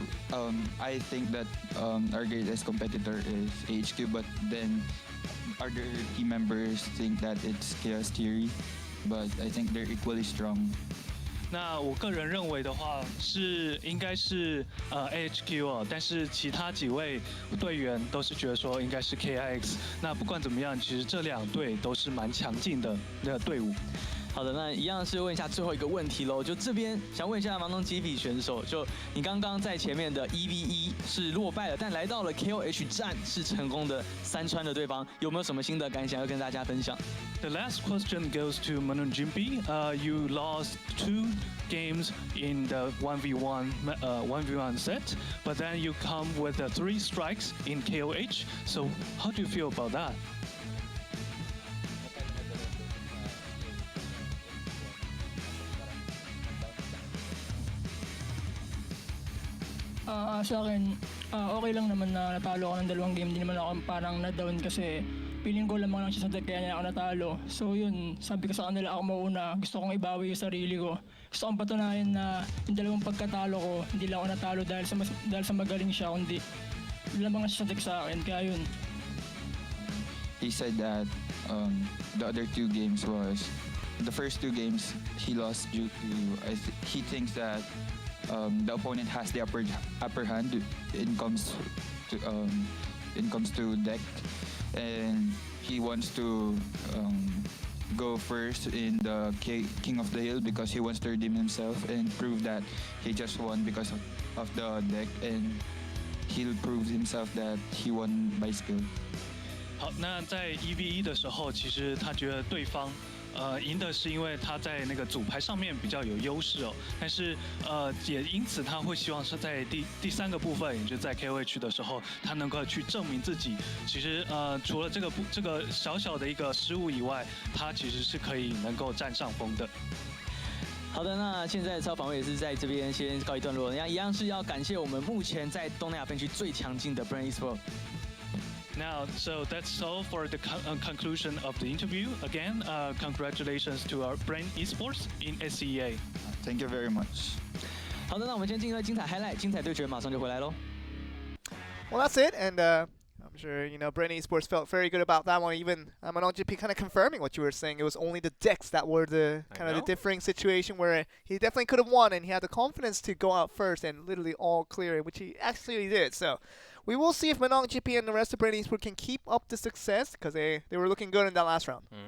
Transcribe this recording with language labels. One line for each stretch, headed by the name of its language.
English: I think that our greatest competitor is HQ, but then other team members think that it's Chaos Theory, but I think they're equally strong.
Chinese: 那我个人认为的话应该是AHQ 哦，但是其他几位队员都是觉得说应该是 KIX。那不管怎么样，其实这2队都是蛮强劲的队伍。好的，那一样是问一下最后一个问题喽。就这边想问一下盲农击笔选手，就你刚刚在前面的1v1是落败了，但来到了 KOH 战是成功的3穿了对方，有没有什么心得感想要跟大家分享
English: The last question goes to Manon Jimpi. You lost 2 games in the 1v1 set, but then you come with 3 strikes in KOH. So how do you feel about that?
Filipino: Sa akin, okay lang naman na natalo ako ng 2 game. Hindi naman ako parang na-down kasi feeling ko lamang lang siya sa deck kaya niya ako natalo. So yun, sabi ko sa kanila ako mauna. Gusto kong ibawi yung sarili ko. Gusto kong patunayan na yung 2 pagkatalo ko, hindi lang ako natalo dahil sa magaling siya, kundi lamang siya sa deck sa akin. Kaya yun.
English: He said that the other 2 games was the first 2 games he lost due to he thinks that the opponent has the upper hand in comes to deck, and he wants to go first in the King of the Hill because he wants to redeem himself and prove that he just won because of the deck, and he'll prove himself that he won by skill.
Chinese: 好，那在1v1的时候，其实他觉得对方赢的是因为他在那个组牌上面比较有优势哦，但是也因此他会希望是在第三个部分，也就是在 KOH 的时候，他能够去证明自己。其实除了这个小小的一个失误以外，他其实是可以能够占上风的。好的，那现在超访问也是在这边先告一段落，那一样是要感谢我们目前在东南亚分区最强劲的 Bren Esports。
English: Now, so that's all for the conclusion of the interview. Again, congratulations to our Bren Esports in SEA. Thank you very much.
Chinese: 好的，那我们先进入精彩 highlight，精彩对决马上就回来喽。
English: Well, that's it, and I'm sure Bren Esports felt very good about that one. Even Mainland GP kind of confirming what you were saying. It was only the decks that were the kind of the differing situation where he definitely could have won, and he had the confidence to go out first and literally all clear it, which he actually did. So we will see if Mainland GP and the rest of Bren Esports can keep up the success, because they were looking good in that last round.